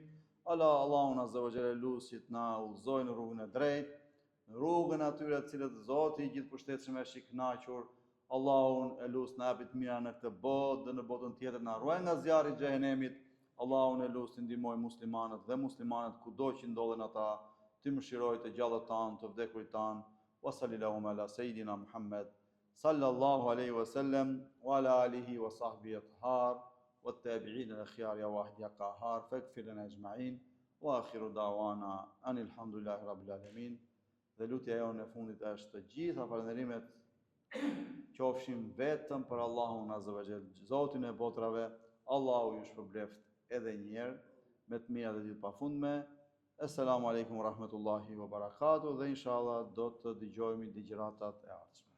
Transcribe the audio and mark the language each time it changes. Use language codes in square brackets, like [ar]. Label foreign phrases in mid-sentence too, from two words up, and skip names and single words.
[ar] الله عز وجل [sq] lusim që të na udhëzojë në rrugën e drejtë, në rrugën atyre të cilët Zoti i gjithëpërshtetshëm është i kënaqur. Allahun e lut na japi të mira në këtë botë dhe në botën tjetër, na ruaj nga zjarri i xhehenemit. Allahun e lut të ndihmoj muslimanët dhe muslimanët kudo që ndodhen ata, të mëshiroj të gjallët tanë, të vdekurit tanë. [ar] وصلى الله على سيدنا محمد صلى الله عليه وسلم وعلى آله وصحبه الأطهار والتابعين الأخيار يا واحد يا قهار فاغفر لنا أجمعين وآخر دعوانا أن الحمد لله رب العالمين. [sq] Dhe lutja jonë e fundit është të gjitha falënderimet qofshin vetëm për Allahun [ar] عز وجل, [sq] Zotin e botrave. Allahu ju shpërbleft edhe një herë me të mirat e tij të pafundme. [ar] السلام عليكم ورحمة الله وبركاته [sq] dhe inshallah do të dëgjojmë ligjëratat e ardhshme.